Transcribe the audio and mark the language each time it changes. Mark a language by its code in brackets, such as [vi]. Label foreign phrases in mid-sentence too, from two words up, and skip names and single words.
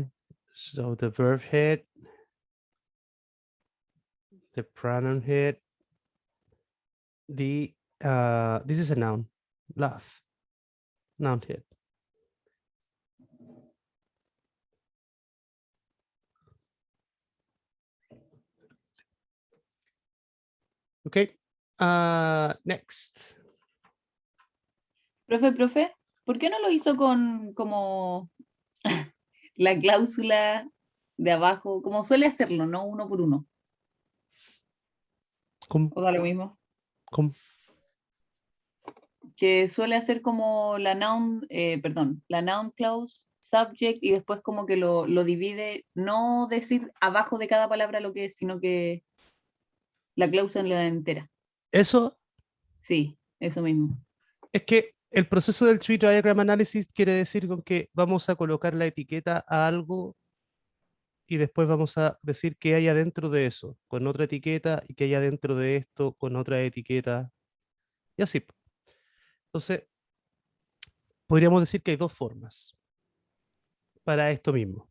[en] So the verb head, the pronoun head, this is a noun, laugh, noun head. Okay, next. [es] Profe, ¿por qué no lo hizo con como la cláusula de abajo, como suele hacerlo, no uno por uno? ¿Cómo? ¿O da lo mismo? ¿Cómo? Que suele hacer como la noun, la [en] noun clause, [es] subject, y después como que lo divide, no decir abajo de cada palabra lo que es, sino que la cláusula entera. Eso Sí, eso mismo. es que el proceso del [en] tree diagram analysis [es] quiere decir con que vamos a colocar la etiqueta a algo y después vamos a decir qué hay adentro de eso, con otra etiqueta, y qué hay adentro de esto, con otra etiqueta, y así. Entonces, podríamos decir que hay dos formas para esto mismo.